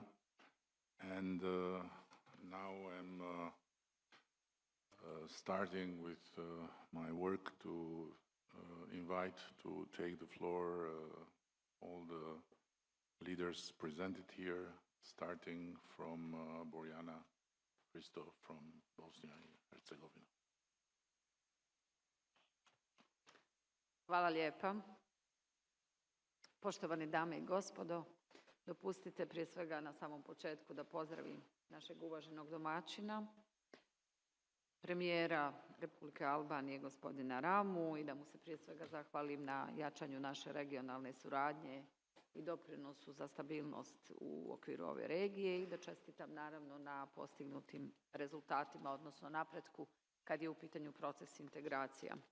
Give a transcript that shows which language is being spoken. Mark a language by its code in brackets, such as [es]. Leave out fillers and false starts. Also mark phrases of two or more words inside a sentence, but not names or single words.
[en] And now I'm starting with my work to invite to take the floor all the leaders presented here, starting from Borjana Christoph from Bosnia and Herzegovina. [hr] Hvala lijepa. Poštovani dame i gospodo, dopustite prije svega na samom početku da pozdravim našeg uvaženog domaćina, premijera Republike Albanije, gospodina Ramu, i da mu se prije svega zahvalim na jačanju naše regionalne suradnje i doprinosu za stabilnost u okviru ove regije i da čestitam naravno na postignutim rezultatima, odnosno napretku kad je u pitanju proces integracija.